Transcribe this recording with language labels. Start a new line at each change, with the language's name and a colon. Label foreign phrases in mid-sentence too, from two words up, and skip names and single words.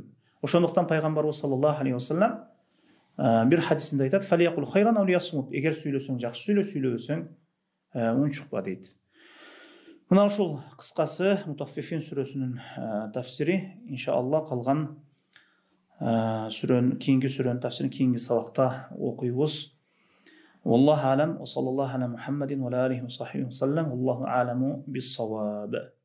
Kyrgyz: Ошондуктан пайгамбарыбыз
Arabic: صلى الله عليه وسلم
Kyrgyz: бир хадисинде айтат:
Arabic: "فليقل خيرا أو ليصمت."
Kyrgyz: Эгер сүйлөсөң жакшы сүйлө, сүйлөбөсөң унчукпа дейт. Мына ушул кыскасы Мутаффифин сүрөсүнүн тафсири. Иншалла калган кийинки сүрөнүн тафсирин кийинки сабакта окуйбуз.
Arabic: والله أعلم وصلى الله على محمد وآله وصحبه وسلم. والله أعلم بالصواب.